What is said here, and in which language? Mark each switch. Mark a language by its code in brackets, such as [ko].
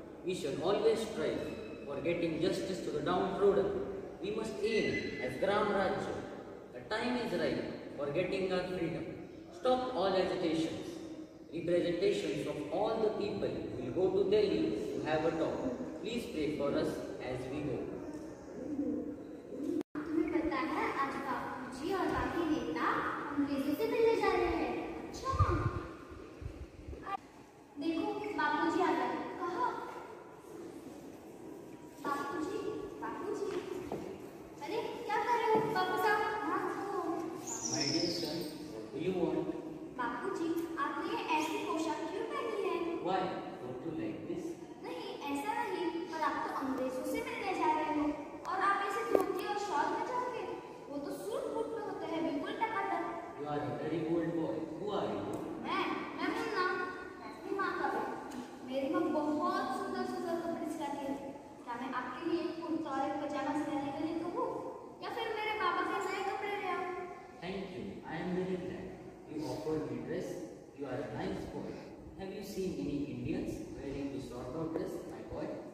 [en] We shall always strive for getting justice to the downtrodden. We must aim as Gram Rajya. The time is right for getting our freedom. Stop all agitations. Representations of all the people will go to Delhi to have a talk. Please pray for us as we go. [hi] तुम्हें पता है आज बापूजी और बाकी नेता अंग्रेजों से मिलने जा रहे हैं। अच्छा देखो बापूजी आ गए। कहाँ? बापूजी बापूजी अरे क्या कर रहे हो बापू साहब? हाँ तो [en] My dear son, what do you want? [hi] बापूजी आपने ऐसी पोशाक क्यों पहनी है? [en] Why? Don't you like this? [hi] नहीं ऐसा नहीं, पर आप तो अंग्रेजों से मिलने जा रहे हो और आप ऐसे धोती और शॉल में जाओगे? वो तो सूट बूट में होते हैं बिल्कुल टकाटक। [en] You are a very bold boy. Who are you? [hi] मैं मुन्ना, मैं अपनी माँ का बेटा। मेरी माँ बहुत सुंदर सुंदर कपड़े सिलाती है। क्या मैं आपके लिए एक कुर्ता और एक पजामा सिलाने के लिए कहूँ या फिर मेरे पापा के नए कपड़े ले आओ? [en] Thank you. I am very glad. You offered me dress. You are a nice boy. Have you seen any Indians wearing this sort of dress, my boy?